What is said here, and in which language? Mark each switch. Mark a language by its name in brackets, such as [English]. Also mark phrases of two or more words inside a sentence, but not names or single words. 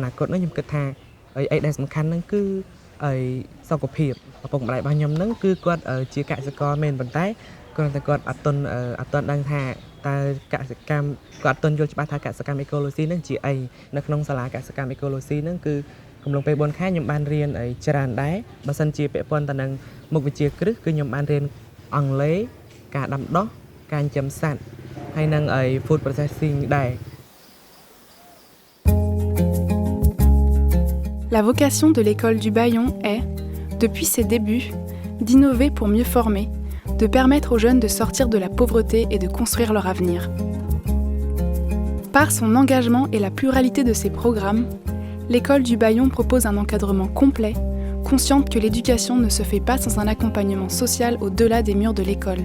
[Khmer] នាគតហ្នឹងខ្ញុំគិតថាអីដែលសំខាន់ហ្នឹងគឺសុខភាពឪពុកម្ដាយរបស់ខ្ញុំហ្នឹងគឺគាត់ជាកសិករមែនប៉ុន្តែគាត់តែគាត់អត់ទាន់ដឹងថាតើកសិកម្មគាត់អត់ទាន់យល់ច្បាស់ថាកសិកម្មអេកូឡូស៊ីហ្នឹងជាអីនៅក្នុងសាលាកសិកម្មអេកូឡូស៊ីហ្នឹងគឺកំឡុងពេល4ខែខ្ញុំបានរៀនច្រើនដែរបើសិនជាពាក់ព័ន្ធទៅនឹងមុខវិជ្ជាគ្រឹះគឺខ្ញុំបានរៀនអង់គ្លេសការដាំដុះការចិញ្ចឹមសត្វហើយនឹង [English] food processing [Khmer] ដែរ [French] La vocation de l'école d'Ubayon est, depuis ses débuts, d'innover pour mieux former, de permettre aux jeunes de sortir de la pauvreté et de construire leur avenir. Par son engagement et la pluralité de ses programmes, l'école du Bayon propose un encadrement complet, consciente que l'éducation ne se fait pas sans un accompagnement social au-delà des murs de l'école.